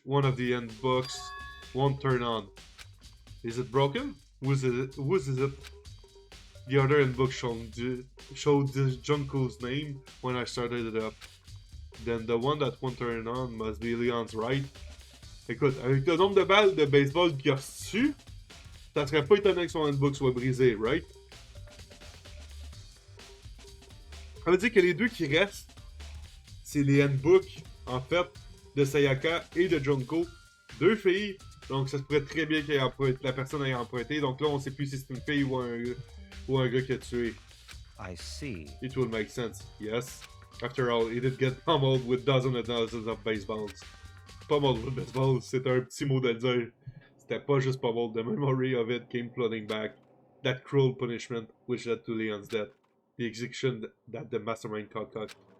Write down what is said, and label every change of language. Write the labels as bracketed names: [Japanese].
[English] One of the handbooks won't turn on. Is it broken? Whose is it? The other handbook showed this Junko's name when I started it up. Then the one that won't turn on must be Leon's, right? [French] Écoute, avec le nombre de balles de baseball qu'il a reçu, ça serait pas étonnant que son handbook soit brisé, right? Ça veut dire que les 2 qui restent, c'est les handbooks, en fait, de Sayaka et de Junko. 2 filles, donc ça se pourrait très bien que la personne ait emprunté. Donc là, on sait plus si c'est une fille ou un gars qui a tué. [English] I see. It will make sense, yes. After all, he did get pummeled with dozens and dozens of baseballs. Pummeled with baseballs, [French] c'est un petit mot de le dire. C'était pas juste [English] pummeled, the memory of it came flooding back. That cruel punishment which led to Leon's death. The execution that the mastermind concocted.